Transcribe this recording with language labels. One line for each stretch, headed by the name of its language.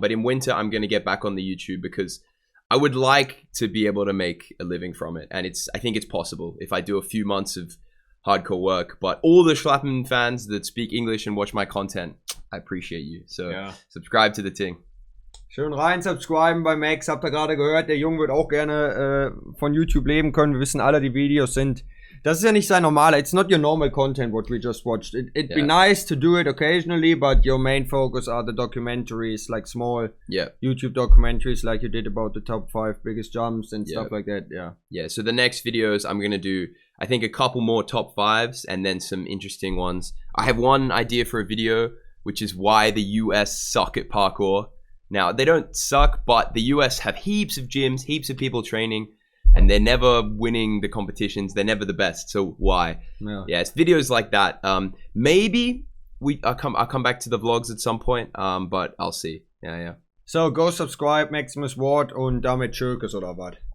English: But in winter, I'm gonna get back on the YouTube because I would like to be able to make a living from it, and I think it's possible if I do a few months of hardcore work. But all the Schlappen fans that speak English and watch my content, I appreciate you. So subscribe to the thing.
German: Schön rein subscriben bei Max. Habt ihr gerade gehört, der Junge wird auch gerne von YouTube leben können. Wir wissen alle, die Videos sind. Das ist ja nicht sein normaler.
English: It's not your normal content what we just watched. It'd be nice to do it occasionally, but your main focus are the documentaries, like small YouTube documentaries, like you did about the top 5 biggest jumps and stuff like that. Yeah. So the next videos I'm gonna do, I think, a couple more top 5s and then some interesting ones. I have one idea for a video, which is why the US suck at parkour. Now, they don't suck, but the US have heaps of gyms, heaps of people training, and they're never winning the competitions. They're never the best. So why? Yeah, it's videos like that. Maybe I'll come back to the vlogs at some point, but I'll see. Yeah. So, go subscribe,
German: Maximus Ward, und damit Tschökes oder was?